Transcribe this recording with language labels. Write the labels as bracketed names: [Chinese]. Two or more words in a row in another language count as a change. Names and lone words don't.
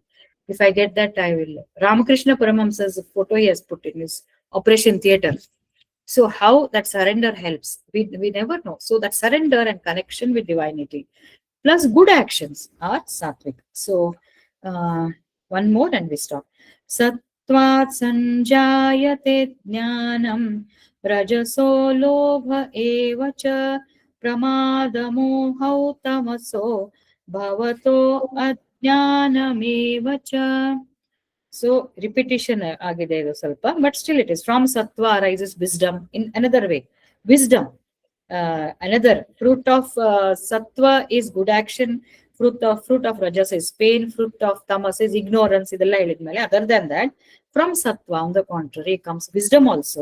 [English] If I get that, I will. Ramakrishna Paramahamsa's photo he has put in his operation theater. So how that surrender helps, we never know. So that surrender and connection with divinity plus good actions are sattvic. So one more and we stop. [Sanskrit] सत्त्वात् सञ्जायते ज्ञानं रजसो लोभ एव च प्रमादमो तमसो भवतो अज्ञानमेव च. [English] So repetition [Kannada] ಆಗಿದೆ ಇದು ಸ್ವಲ್ಪ, [English] but still it is from sattva arises wisdom in another way. Wisdom, another fruit of sattva is good action. Fruit of rajas is pain. Fruit of tamas is ignorance. Other than that, from sattva, on the contrary, comes wisdom also.